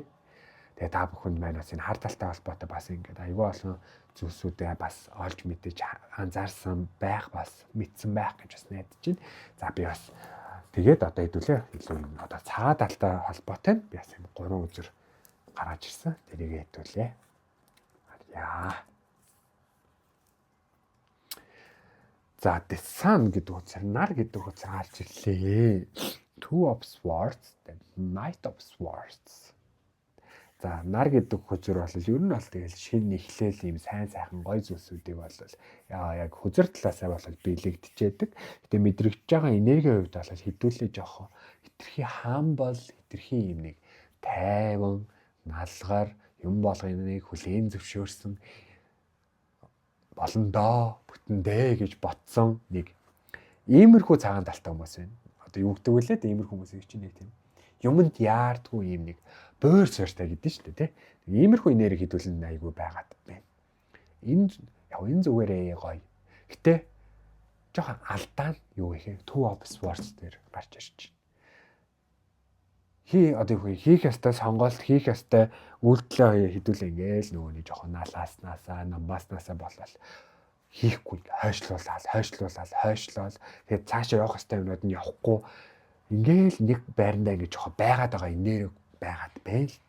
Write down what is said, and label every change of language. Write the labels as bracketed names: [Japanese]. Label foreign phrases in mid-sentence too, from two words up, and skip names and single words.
[Mongolian] Тэгээ та бүхэнд маань бас энэ хар талтай холбоотой бас ингээд аюул олон зүйлсүүдээ бас олж мэдэж анзаарсан байх бас мэдсэн байх гэж бас найдаж байна. За би бас тэгээд одоо хэдүүлээ илүү одоо цагаан талтай холбоотой нь би бас юм 3 үзэр гаргаж ирсэн. Тэрийг хэдүүлээ. Яа. За [English] the sun [Mongolian] гэдэг утгаар нар гэдэг утгаар гарч ирлээ. [English] Two of Swords, the Knight of Swords. [Mongolian] За нар гэдэг хөзөр бол ер нь бол тэгэл шин эхлээл ийм сайн сайхан гоё зүйлсүүдийг бол яг хөзөр талаасаа бол биелэгдэжээдэг. Гэтэ мэдрэгдэж байгаа энергийн хувьд бол хэдүүлээ жоохоо хитрхи humble, хитрхи ийм нэг тайван, налгар юм болгоныг хүлээн зөвшөөрсөн болондоо бүтэндээ гэж ботсон нэг иймэрхүү цагаан талтай хүмүүс байна. Одоо юу гэдэг вэ лээ? Иймэрхүү хүмүүсийг чинь нэг тийм юмд яардгүй юм нэг бөөр сортой гэдэг шүү дээ, тий. Иймэрхүү энерги хэдүүлэн айгүй байгаад байна. Энэ зүгээрээ гоё. Гэтэ жоохон алдаа нь юу вэ? Two of Swords дээр гарч ирж байна. Одоо юу хийх ёстой сонголт, хийх ёстой үйлдэлээ хэдүүлээ ингээл нөгөөний жоохон налааснасаа, намбааснасаа болол хийхгүй хойшлуулаад тэгээд цаашаа явах ёстой юмнууд нь явахгүй ингээл нэг байрандаа ингэж жоохон байгаад байгаа энерги байгаад байна л да.